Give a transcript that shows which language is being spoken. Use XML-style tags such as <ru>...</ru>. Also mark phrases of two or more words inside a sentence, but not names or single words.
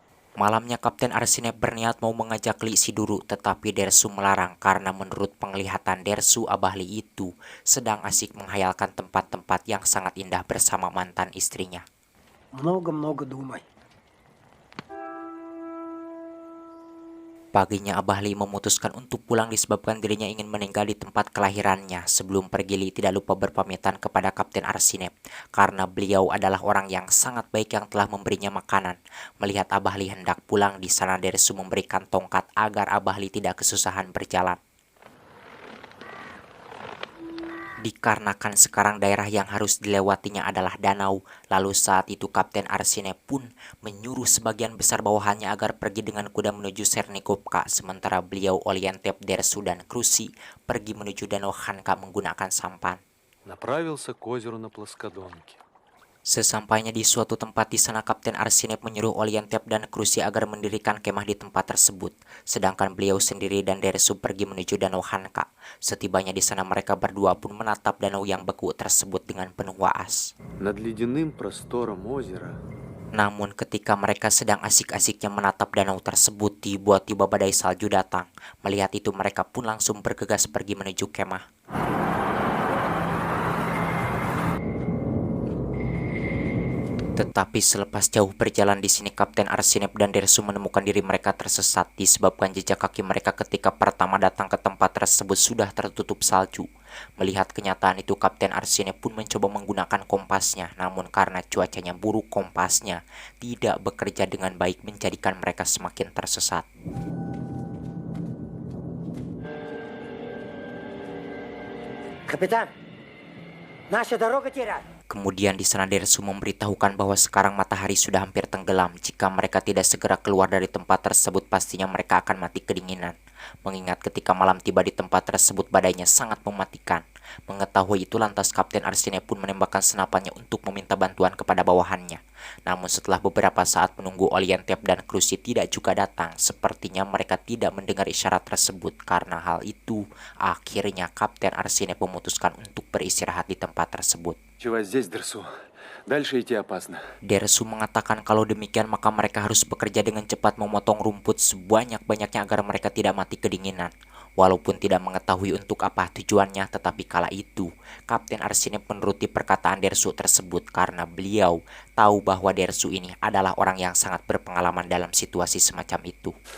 <id>Malamnya Kapten Arsinep berniat mau mengajak Li Siduru, tetapi Dersu melarang karena menurut penglihatan Dersu, Abah Li itu sedang asik menghayalkan tempat-tempat yang sangat indah bersama mantan istrinya.</id> <ru>Много-много думай.</ru> <id>Paginya Abah Li memutuskan untuk pulang disebabkan dirinya ingin meninggal di tempat kelahirannya. Sebelum pergi, Li tidak lupa berpamitan kepada Kapten Arsinep karena beliau adalah orang yang sangat baik yang telah memberinya makanan. Melihat Abah Li hendak pulang, di sana Dersu memberikan tongkat agar Abah Li tidak kesusahan berjalan. Dikarenakan sekarang daerah yang harus dilewatinya adalah danau, lalu saat itu Kapten Arsinep pun menyuruh sebagian besar bawahannya agar pergi dengan kuda menuju Sernikovka, sementara beliau Olientep, Dersu, dan Krusi pergi menuju danau Khanka menggunakan sampan.</id> <ru>Направился к озеру на плоскодонке.</ru> <id>Sesampainya di suatu tempat di sana, Kapten Arsinep menyuruh Olientep dan Krusi agar mendirikan kemah di tempat tersebut, sedangkan beliau sendiri dan Dersu pergi menuju danau Khanka. Setibanya di sana, mereka berdua pun menatap danau yang beku tersebut dengan penuh waas.</id> <ru>Над ледяным простором озера</ru> <id>Namun ketika mereka sedang asik-asiknya menatap danau tersebut, tiba-tiba badai salju datang. Melihat itu, mereka pun langsung bergegas pergi menuju kemah. Tetapi selepas jauh berjalan di sini, Kapten Arsinep dan Dersu menemukan diri mereka tersesat disebabkan jejak kaki mereka ketika pertama datang ke tempat tersebut sudah tertutup salju. Melihat kenyataan itu, Kapten Arsinep pun mencoba menggunakan kompasnya, namun karena cuacanya buruk, kompasnya tidak bekerja dengan baik, menjadikan mereka semakin tersesat.</id> <ru>Капитан, наша дорога теряет.</ru> <id>Kemudian di sana Dersu memberitahukan bahwa sekarang matahari sudah hampir tenggelam. Jika mereka tidak segera keluar dari tempat tersebut, pastinya mereka akan mati kedinginan. Mengingat ketika malam tiba di tempat tersebut, badainya sangat mematikan. Mengetahui itu, lantas Kapten Arsinep pun menembakkan senapannya untuk meminta bantuan kepada bawahannya. Namun setelah beberapa saat menunggu, Olientep dan Krusi tidak juga datang. Sepertinya mereka tidak mendengar isyarat tersebut. Karena hal itu, akhirnya Kapten Arsinep memutuskan untuk beristirahat di tempat tersebut.</id> <ru>Ночевать здесь, Дерсу. Дальше идти опасно.</ru> <id>Dersu mengatakan kalau demikian maka mereka harus bekerja dengan cepat memotong rumput sebanyak-banyaknya agar mereka tidak mati kedinginan. Walaupun tidak mengetahui untuk apa tujuannya, tetapi kala itu Kapten Arsinep menuruti perkataan Dersu tersebut karena beliau tahu bahwa Dersu ini adalah orang yang sangat berpengalaman dalam situasi semacam itu.</id>